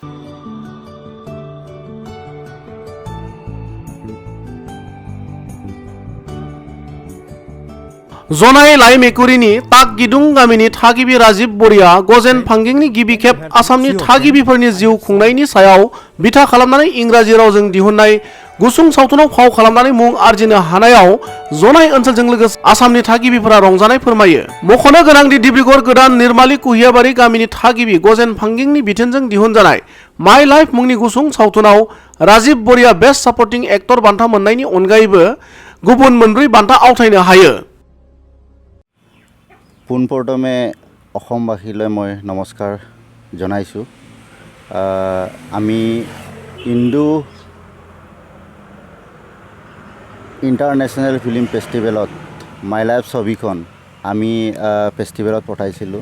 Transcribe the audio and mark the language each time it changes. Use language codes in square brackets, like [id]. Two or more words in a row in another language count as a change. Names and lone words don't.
[brx] जनाय लाइमेकुरिनि ताक गिदुं गामिनि थागिबि राजिब बरिया गजेन फांगिंनि गिबि खेब आसामनि थागिबिफोरनि जिउ खुंनायनि सायाव बिथा खालामनानै इंराजि रावजों दिहुननाय गुसुं सावथुनाव फाव खालामनानै मुं आर्जिनो हानायाव जनाय ओनसोलजों लोगोसे आसामनि थागिबिफोरा रंजानाय फोरमायो। मख'नो गोनांदि डिब्रुगड़ गोदान निर्माली कुहियाबारि गामिनि थागिबि गजेन फांगिंनि बिथोनजों दिहुनजानाय माइ लाइफ मुंनि गुसुं सावथुनाव राजिब बरिया [en] best supporting actor [brx] बान्था मोननायनि अनगायैबो गुबुन मोनब्रै बान्था आवथायनो हायो। [as] পোনপ্ৰথমে অসমবাসীলৈ মই নমস্কাৰ জনাইছোঁ। আমি ইণ্ডো ইণ্টাৰনেশ্যনেল ফিল্ম ফেষ্টিভেলত মাই লাইফ ছবিখন আমি ফেষ্টিভেলত পঠাইছিলোঁ।